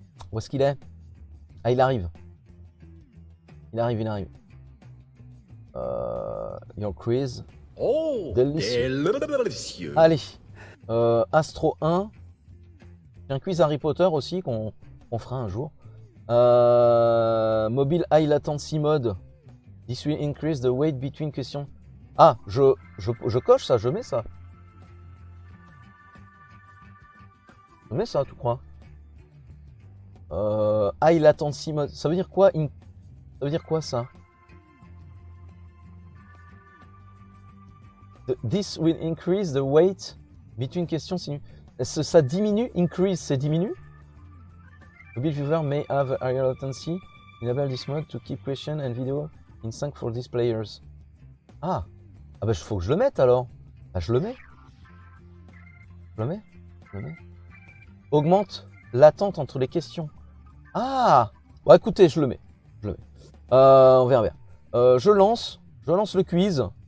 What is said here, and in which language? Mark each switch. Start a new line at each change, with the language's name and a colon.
French: Où est-ce qu'il est? Ah, il arrive. Il arrive.
English: Your quiz. Oh,
French: délicieux. Allez. Astro 1. Un quiz Harry Potter aussi qu'on fera un jour.
English: Mobile High Latency Mode. This will increase the weight between questions.
French: Ah, je coche ça, je mets ça. Je mets ça, tu crois?
English: High Latency Mode.
French: Ça veut dire quoi? Ça veut dire quoi ça?
English: This will increase the weight between questions.
French: Ça diminue?
English: Increase,
French: c'est diminue?
English: Mobile viewer may have a higher latency. Enable this mode to keep question and video in sync for these players.
French: Ah, ah bah faut que je le mette alors. Ah je le mets. Je le mets. Augmente l'attente entre les questions. Ah, bon écoutez, je le mets. On verra bien. Je lance le quiz.